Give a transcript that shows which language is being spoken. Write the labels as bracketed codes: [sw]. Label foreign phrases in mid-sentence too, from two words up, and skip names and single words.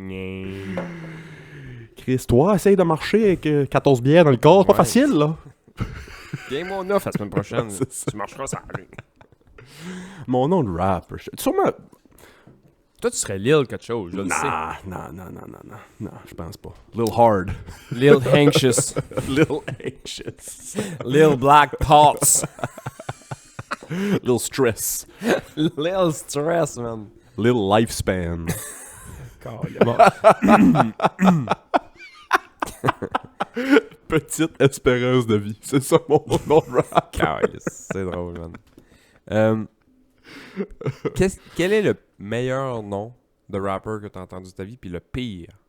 [fr] Chris, toi, essaye de marcher avec 14 bières dans le corps. C'est pas Ouais. facile, là. Viens mon offre la semaine prochaine. C'est ça. Tu marcheras ça. Mon nom de rapper. Sûrement. Toi, tu serais Lil quelque chose, je le sais. Non, je pense pas. Lil Hard. Lil Anxious. Lil Anxious. Lil Black Thoughts. Lil Stress. Lil Stress, man. Lil Lifespan. Petite espérance de vie. C'est ça mon nom de rap. C'est drôle, man. Quel est le meilleur nom de rapper que tu as entendu de ta vie, puis le pire?